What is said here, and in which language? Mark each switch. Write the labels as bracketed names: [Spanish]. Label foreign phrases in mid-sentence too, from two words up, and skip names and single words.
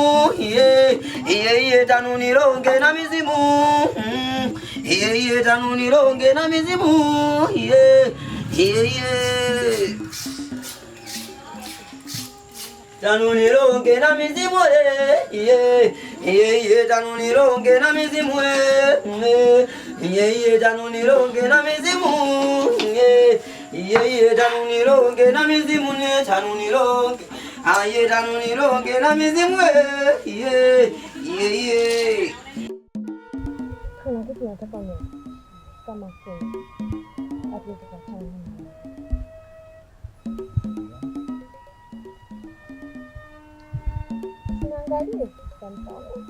[Swahili] tanu nironge na mizimu, tanu nironge na mizimu, tanu nironge na mizimu, tanu nironge na mizimu, tanu nironge na mizimu, tanu nironge na mizimu, tanu nironge, tanu nironge na mizimu, Kuna kitu nataka ni kama kweli hatuwezi kuachana naye. Angalie mtandao.